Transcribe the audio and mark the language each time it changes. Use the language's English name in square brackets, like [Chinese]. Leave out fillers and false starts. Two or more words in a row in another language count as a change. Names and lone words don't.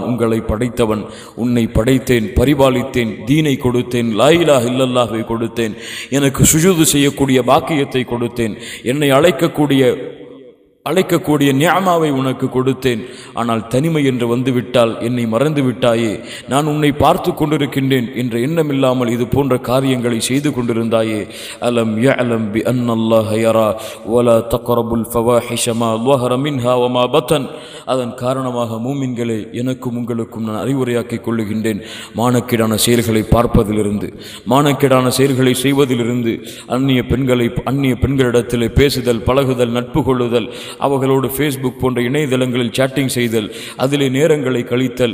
[Tamil] உங்களை படைத்தவன், உன்னை படைத்தேன், பரிபாலித்தேன், தீனை கொடுத்தேன், [Arabic] لا إله إلا الله [Tamil] கொடுத்தேன், எனக்கு சுஜூது செய்யக்கூடிய பாக்கியத்தை கொடுத்தேன், என்னை அழைக்கக்கூடிய நிஅமாவை உனக்கு கொடுத்தேன். ஆனால் தனிமை என்று வந்துவிட்டால் என்னை மறந்து விட்டாயே, நான் உன்னை பார்த்து கொண்டிருக்கின்றேன் என்ற எண்ணம் இல்லாமல் இது போன்ற காரியங்களை செய்து கொண்டிருந்தாயே. [Arabic] ألم يعلم بأن الله يرى ولا تقربوا الفواحش ما ظهر منها وما بطن. [Tamil] அதன் காரணமாக மூமின்களே, எனக்கும் உங்களுக்கும் நான் அறிவுரையாக்கிக் கொள்ளுகின்றேன். மானக்கேடான செயல்களை பார்ப்பதிலிருந்து, மானக்கேடான செயல்களை செய்வதிலிருந்து, அந்நிய பெண்களிடத்தில் பேசுதல், பழகுதல், நட்பு கொள்ளுதல், அவர்களோடு ஃபேஸ்புக் போன்ற இணையதளங்களில் சேட்டிங் செய்தல், அதிலே நேரங்களை கழித்தல்.